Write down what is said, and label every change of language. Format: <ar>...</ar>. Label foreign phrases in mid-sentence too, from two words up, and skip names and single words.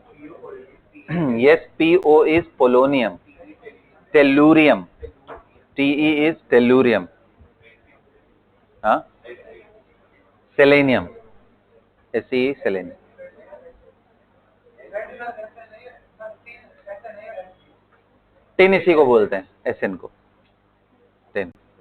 <en>Yes, PO is polonium. Tellurium. TE is tellurium.</en> <hi>हाँ, selenium.</hi> <en>SE is selenium.</en> <hi>टिन इसी को बोलते हैं, SN को. टिन.</hi>